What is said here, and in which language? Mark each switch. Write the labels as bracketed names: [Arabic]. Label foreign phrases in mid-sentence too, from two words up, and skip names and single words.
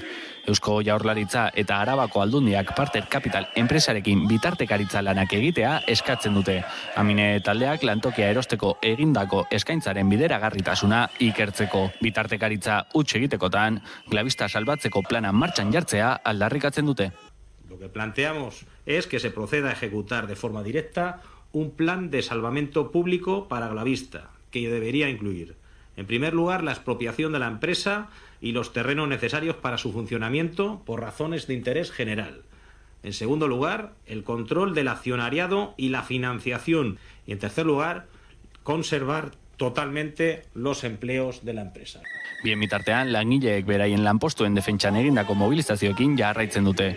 [Basque] Eusko Jaurlaritza eta Arabako Aldundiak Parter Capital enpresarekin bitartekaritza lanak egitea eskatzen dute. Amine taldeak lantokia erosteko egindako eskaintzaren bideragarritasuna ikertzeko. Bitartekaritza huts egitekotan, Glavista salbatzeko plana martxan jartzea aldarrikatzen dute. [Spanish] Lo que planteamos es que se proceda a ejecutar de forma directa un plan de salvamento público para Glavista, que debería incluir, en primer lugar, la expropiación de la empresa y los terrenos necesarios para su funcionamiento por razones de interés general. En segundo lugar, el control del accionariado y la financiación. Y en tercer lugar, conservar totalmente los empleos de la empresa. [Basque] Bien bitartean, langileek beraien lanpostuen defentsan egindako mobilizazioekin jarraitzen dute.